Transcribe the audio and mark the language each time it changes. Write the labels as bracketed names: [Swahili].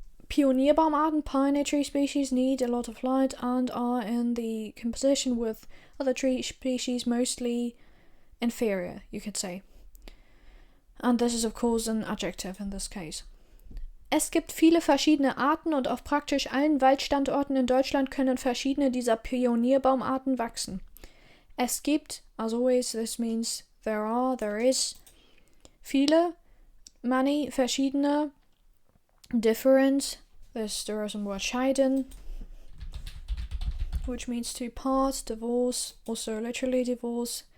[English] Pionierbaumarten, pioneer tree species, need a lot of light and are in the composition with other tree species mostly inferior, you could say. And this is of course an adjective in this case. [German] Es gibt viele verschiedene Arten und auf praktisch allen Waldstandorten in Deutschland können verschiedene dieser Pionierbaumarten wachsen. Es gibt, [English] as always, this means there is, viele, many, verschiedene, different, there are some words scheiden, which means to part, divorce, also literally divorce.